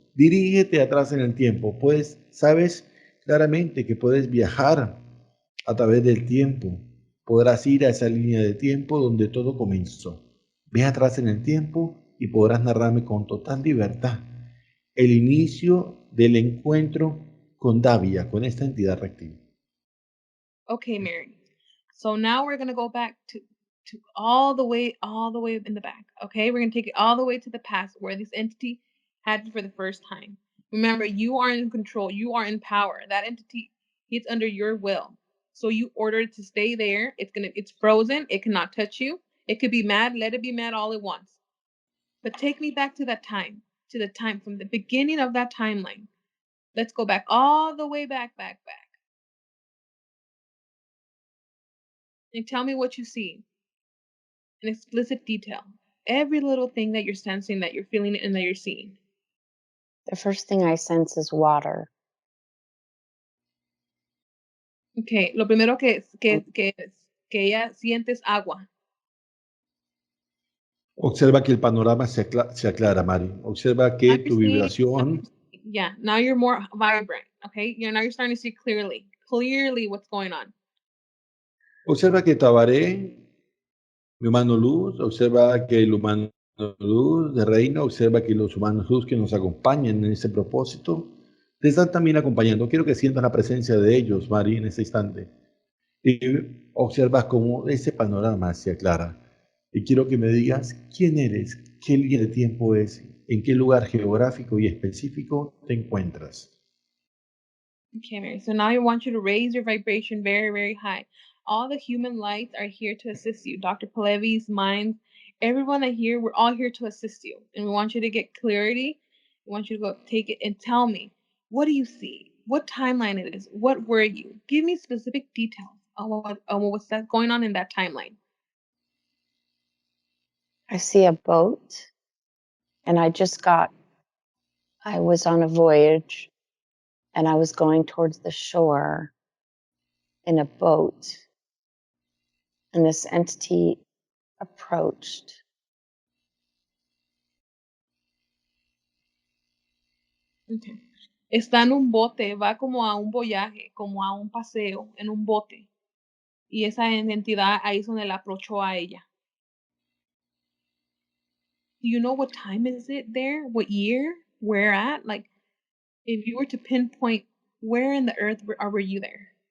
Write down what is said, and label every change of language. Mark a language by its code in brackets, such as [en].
[es] Dirígete atrás en el tiempo, pues sabes claramente que puedes viajar a través del tiempo. Podrás ir a esa línea de tiempo donde todo comenzó. Ve atrás en el tiempo y podrás narrarme con total libertad el inicio del encuentro con Davia, con esta entidad reptil. [en] Okay, Mary. So now we're gonna go back to all the way in the back. Okay, we're gonna take it all the way to the past where this entity had you for the first time. Remember, you are in control. You are in power. That entity, it's under your will. So you order it to stay there. It's frozen. It cannot touch you. It could be mad. Let it be mad all it wants. But take me back to that time, to the time from the beginning of that timeline. Let's go back all the way back. And tell me what you see in explicit detail. Every little thing that you're sensing, that you're feeling, and that you're seeing. The first thing I sense is water. [es] Okay, lo primero que ella siente es agua. Observa que el panorama se aclara, Mari. Observa que tu vibración... [en] Yeah, now you're more vibrant, okay? Now you're starting to see clearly what's going on. [es] Observa que Tabaré, mi humano luz, observa que el humano luz de reino, observa que los humanos luz que nos acompañan en ese propósito, te están también acompañando. Quiero que sientas la presencia de ellos, Mari, en ese instante. Y observas cómo ese panorama se aclara. Y quiero que me digas quién eres, qué línea de tiempo es, en qué lugar geográfico y específico te encuentras. [en] Okay, Mary. So now I want you to raise your vibration very, very high. All the human lights are here to assist you. Dr. Palevi's minds, everyone that here, we're all here to assist you. And we want you to get clarity. We want you to go take it and tell me, what do you see? What timeline it is? What were you? Give me specific details on what's that going on in that timeline. I see a boat, and I just got I was on a voyage and I was going towards the shore in a boat, and this entity approached. Okay. [es] Está en un bote, va como a un voyaje, como a un paseo en un bote. Y esa entidad ahí es donde la approachó a ella. [en] Do you know what time is it there? What year? Where at? Like, if you were to pinpoint where in the earth were you there?